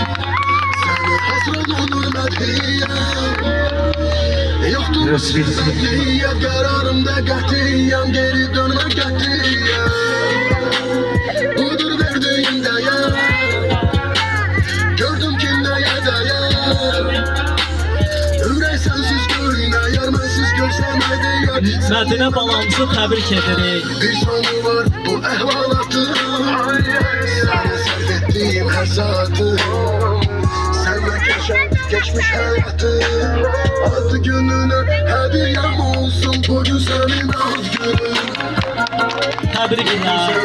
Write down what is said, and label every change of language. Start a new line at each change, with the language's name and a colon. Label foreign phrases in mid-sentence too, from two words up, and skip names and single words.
Turkish: Sana hasret olur medhiyem. Yoktur sevgiyem, kararımda qətiyyem. Geri dönme qətiyyem. Budur verdiğim değer. Gördüm ki neye değer.
Azerbaijani: Ürək sensiz göynəyər, mənsiz görsəm nə deyər. Mədinə balamızı təbrik edirik.
Turkish: Bir sonu var bu ehvalatın. Sana sarf ettiğim her saatın. Senle geçmiş hayatın. Adı gününe hediyem olsun. Bugün senin ad günün.
Azerbaijani: Təbriklər.